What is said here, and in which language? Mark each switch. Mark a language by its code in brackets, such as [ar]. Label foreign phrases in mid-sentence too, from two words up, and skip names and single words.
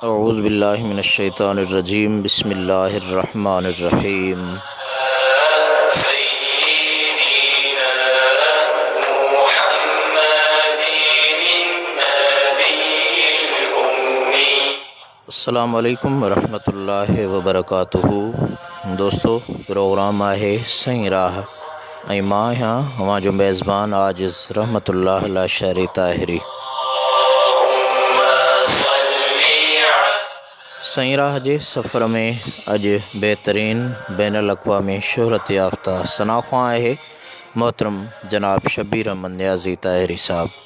[ar] اعوذ باللہ من الشیطان الرجیم بسم اللہ الرحمن الرحیم السلام علیکم ورحمۃ اللہ وبرکاتہ۔ [sd] دوستو، پروگرام ہے سائیں راہ ऐं मां आहियां अवां जो मेज़बान आजिज़ रहमत अल्लाह अला शहरी ताहिरी। सईं राह जे सफ़र में अॼु बहितरीन बैन अल-अक़वामी शोहरत याफ़्ता सनाख़्वां आहे मोहतरम जनाब शबीर अहमद नियाज़ी ताहिरी साहब।